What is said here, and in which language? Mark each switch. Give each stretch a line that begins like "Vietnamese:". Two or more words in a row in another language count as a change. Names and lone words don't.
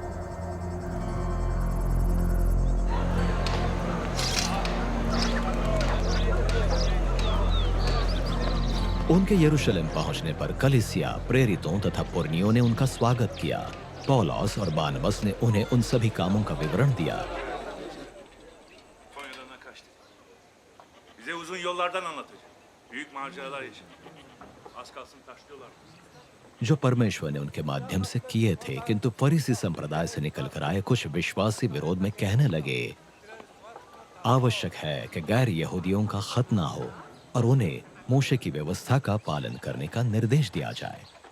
Hindi: उनके यरूशलेम पहुंचने पर कलीसिया, प्रेरितों तथा पुरनियों ने उनका स्वागत किया। पौलुस और बारनबास ने उन्हें उन सभी कामों का विवरण दिया।
Turkish: Bize uzun yollardan anlatacak. Büyük maceralar yaşadık. Az kalsın taşlıyorlar.
Hindi: जो परमेश्वर ने उनके माध्यम से किए थे, किंतु फरीसी संप्रदाय से निकलकर आए कुछ विश्वासी विरोध में कहने लगे, आवश्यक है कि गैर यहूदियों का खतना हो और उन्हें मूशे की व्यवस्था का पालन करने का निर्देश दिया जाए।